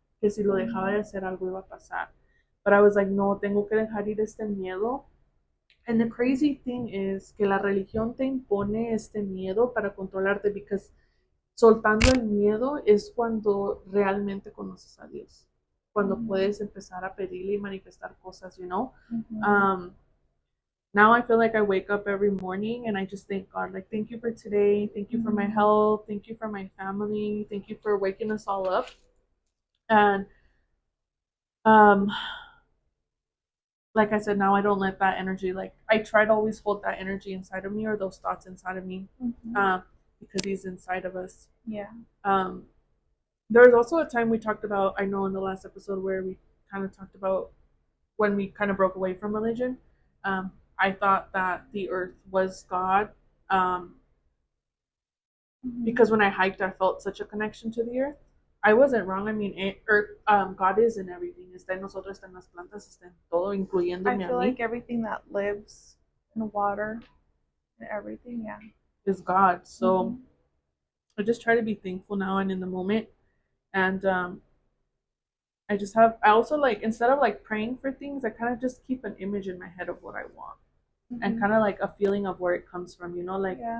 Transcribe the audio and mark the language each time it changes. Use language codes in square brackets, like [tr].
[es] Que si lo dejaba de hacer, algo iba a pasar. [en] But I was like, [es] no, tengo que dejar ir este miedo. [en] And the crazy thing is [es] que la religión te impone este miedo para controlarte, [en] because [es] soltando el miedo es cuando realmente conoces a Dios. Cuando puedes empezar a pedirle y manifestar cosas, [en] you know? Now I feel like I wake up every morning and I just thank God, like, thank you for today, thank you for my health, thank you for my family, thank you for waking us all up. And like I said, now I don't let that energy, like, I try to always hold that energy inside of me, or those thoughts inside of me, because he's inside of us. Yeah. There was also a time we talked about, I know in the last episode, where we kind of talked about when we kind of broke away from religion. I thought that the earth was God, because when I hiked, I felt such a connection to the earth. I wasn't wrong. I mean, God is in everything. [es] Está en nosotros, está en las plantas, está en todo, incluyéndome [en] I feel like everything that lives in water and everything, is God. So I just try to be thankful now and in the moment. And I also, like, instead of like praying for things, I kind of just keep an image in my head of what I want, and kind of like a feeling of where it comes from, you know, like,